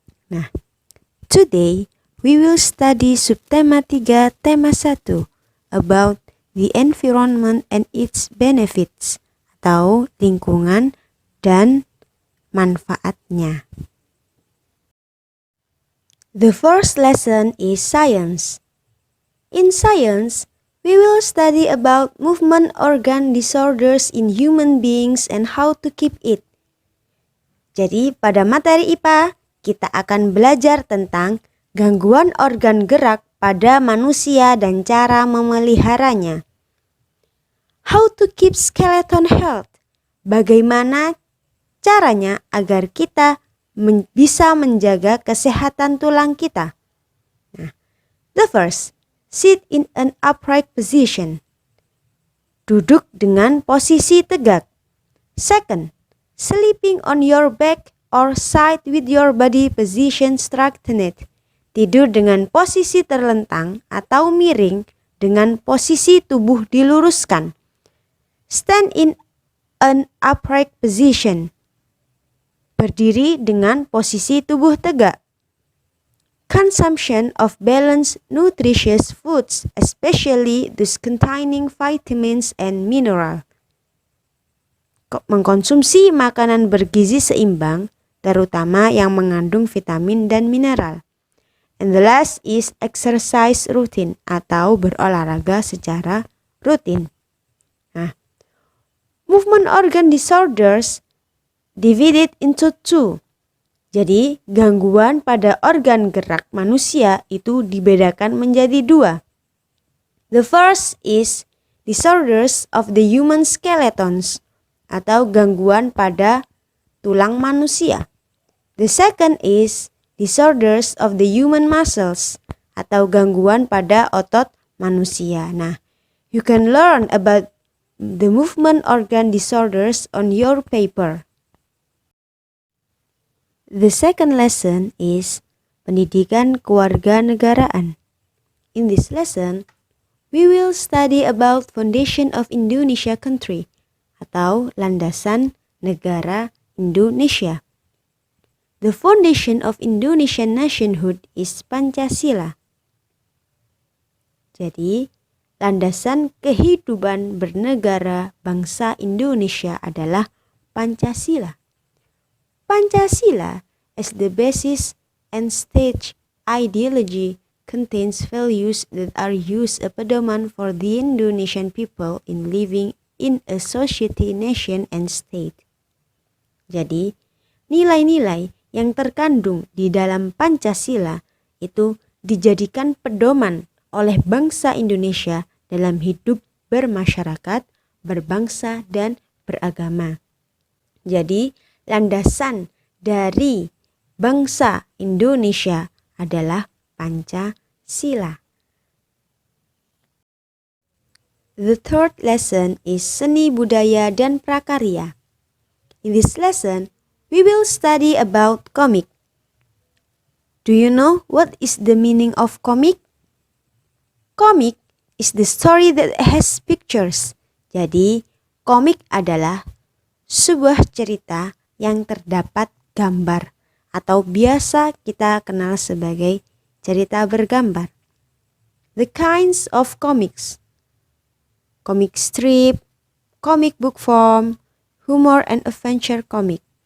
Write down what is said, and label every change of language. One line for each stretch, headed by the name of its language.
English: Nah, today we will study subtema 3 tema 1 about the environment and its benefits
Indonesian: atau lingkungan dan manfaatnya.
English: The first lesson is science. In science, we will study about movement organ disorders in human beings and how to keep it.
Indonesian: Jadi pada materi IPA, kita akan belajar tentang gangguan organ gerak pada manusia dan cara memeliharanya.
English: How to keep skeleton health.
Indonesian: Bagaimana caranya agar kita bisa menjaga kesehatan tulang kita.
English: Nah, the first, sit in an upright position.
Indonesian: Duduk dengan posisi tegak.
English: Second, sleeping on your back or side with your body position straightened.
Indonesian: Tidur dengan posisi terlentang atau miring dengan posisi tubuh diluruskan.
English: Stand in an upright position.
Indonesian: Berdiri dengan posisi tubuh tegak.
English: Consumption of balanced nutritious foods, especially those containing vitamins and mineral.
Indonesian: Mengkonsumsi makanan bergizi seimbang, terutama yang mengandung vitamin dan mineral.
English: And the last is exercise routine
Indonesian: atau berolahraga secara rutin.
English: Nah, movement organ disorders divided into two.
Indonesian: Jadi, gangguan pada organ gerak manusia itu dibedakan menjadi dua.
English: The first is disorders of the human skeletons
Indonesian: atau gangguan pada tulang manusia.
English: The second is disorders of the human muscles
Indonesian: atau gangguan pada otot manusia.
English: Nah, you can learn about the movement organ disorders on your paper. The second lesson is pendidikan kewarganegaraan. In this lesson, we will study about foundation of Indonesia country
Indonesian: atau landasan negara Indonesia.
English: The foundation of Indonesian nationhood is Pancasila.
Indonesian: Jadi, landasan kehidupan bernegara bangsa Indonesia adalah Pancasila.
English: Pancasila, as the basis and stage ideology, contains values that are used as a pedoman for the Indonesian people in living in a society, nation, and state.
Indonesian: Jadi, nilai-nilai yang terkandung di dalam Pancasila itu dijadikan pedoman oleh bangsa Indonesia dalam hidup bermasyarakat, berbangsa, dan beragama. Jadi, landasan dari bangsa Indonesia adalah Pancasila.
English: The third lesson is seni budaya dan prakarya. In this lesson, we will study about comic. Do you know what is the meaning of comic? Comic is the story that has pictures.
Indonesian: Jadi, komik adalah sebuah cerita yang terdapat gambar atau biasa kita kenal sebagai cerita bergambar.
English: The kinds of comics: comic strip, comic book form, humor and adventure comic.